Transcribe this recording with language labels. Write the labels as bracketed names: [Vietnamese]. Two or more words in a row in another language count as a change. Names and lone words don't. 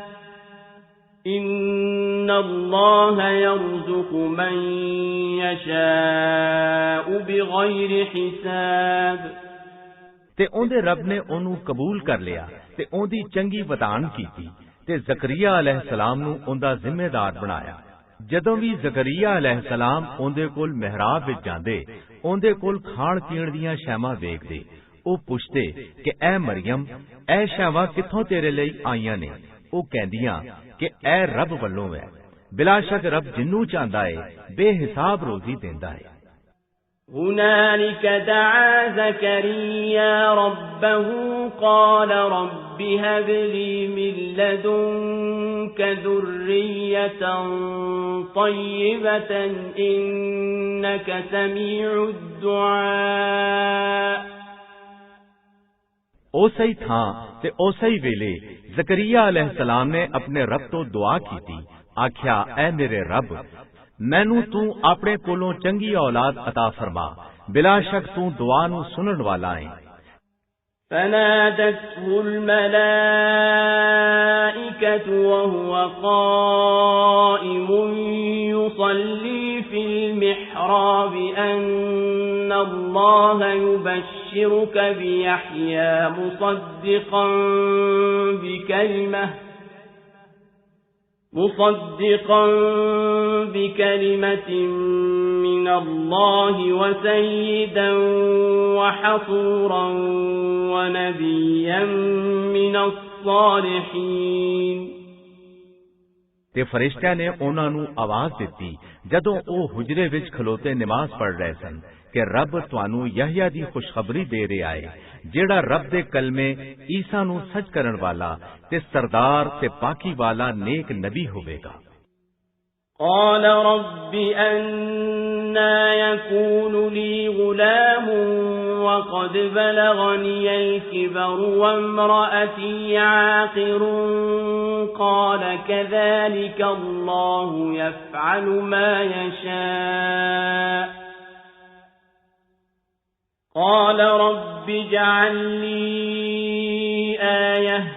[Arabic] إن الله يرزق من يشاء بغير حساب। [Punjabi] ਤੇ ਉਹਦੇ ਰੱਬ ਨੇ ਉਹਨੂੰ ਕਬੂਲ ਕਰ ਲਿਆ ਤੇ ਉਹਦੀ ਚੰਗੀ ਵਤਾਨ ਕੀਤੀ ਤੇ ਜ਼ਕਰੀਆ ਅਲੈਹਿਸਲਾਮ ਨੂੰ ਉਹਦਾ ਜ਼ਿੰਮੇਦਾਰ ਬਣਾਇਆ। ਜਦੋਂ ਵੀ ਜ਼ਕਰੀਆ ਅਲੈਹਿਸਲਾਮ ਉਹਦੇ ਕੋਲ ਮਿਹਰਾਬ ਵਿੱਚ ਜਾਂਦੇ, ਉਹਦੇ ਕੋਲ ਖਾਣ ਪੀਣ ਦੀਆਂ ਸ਼ੈਵਾਂ ਵੇਖਦੇ, ਉਹ ਪੁੱਛਦੇ ਕਿ ਐ ਮਰੀਮ, ਇਹ ਸ਼ੈਵਾਂ ਕਿੱਥੋਂ ਤੇਰੇ ਲਈ ਆਈਆਂ ਨੇ? ਉਹ ਕਹਿੰਦੀਆਂ ਕਿ ਇਹ ਰੱਬ ਵੱਲੋਂ ਹੈ। ਬਿਲਾਸ਼ੱਕ ਰੱਬ ਜਿੰਨੂੰ ਚਾਹੁੰਦਾ ਹੈ ਬੇਹਿਸਾਬ ਰੋਜ਼ੀ ਦਿੰਦਾ ਹੈ। [Arabic] هنالك دعا زكريا ربه قال رب هب لي من لدنك ذرية طيبة إنك سميع الدعاء। [Punjabi] ਉਸੇ ਹੀ ਥਾਂ ਤੇ ਉਸੇ ਹੀ ਵੇਲੇ ਜ਼ਕਰੀਆ ਅਲੈਹਿਸਲਾਮ ਨੇ ਆਪਣੇ ਰੱਬ ਤੋਂ ਦੁਆ ਕੀਤੀ, ਆਖਿਆ, ਐ ਮੇਰੇ ਰੱਬ, ਮੈਨੂੰ ਤੂੰ ਆਪਣੇ ਕੋਲੋਂ ਚੰਗੀ ਔਲਾਦ ਅਤਾ ਫਰਮਾ, ਬਿਲਾਸ਼ੱਕ ਤੂੰ ਦੁਆ ਨੂੰ ਸੁਣਨ ਵਾਲਾ ਹੈ। [Arabic] فنادته الملائكة وهو قائم يصلي في المحراب أن الله يبشرك بيحيى مصدقا بكلمة من الله وسيدا وحصورا ونبيا من الصالحين۔ [Punjabi] ਤੇ ਫਰਿਸ਼ਤਿਆਂ ਨੇ ਉਹਨਾਂ ਨੂੰ ਆਵਾਜ਼ ਦਿੱਤੀ ਜਦੋਂ ਉਹ ਹੁਜਰੇ ਵਿੱਚ ਖਲੋਤੇ ਨਮਾਜ਼ ਪੜ੍ਹ ਰਹੇ ਸਨ ਕਿ ਰੱਬ ਤੁਹਾਨੂੰ ਯਹਯਾ ਦੀ ਖੁਸ਼ਖਬਰੀ ਦੇ ਰਿਹਾ ਹੈ, ਜਿਹੜਾ ਰੱਬ ਦੇ ਕਲਮੇ ਈਸਾ ਨੂੰ ਸੱਚ ਕਰਨ ਵਾਲਾ ਤੇ ਸਰਦਾਰ ਤੇ ਪਾਕੀ ਵਾਲਾ ਨੇਕ ਨਬੀ ਹੋਵੇਗਾ। [Arabic] قال رب أنى يكون لي غلام وقد بلغني الكبر وامرأتي عاقر قال كذلك الله يفعل ما يشاء قال رب اجعل لي آية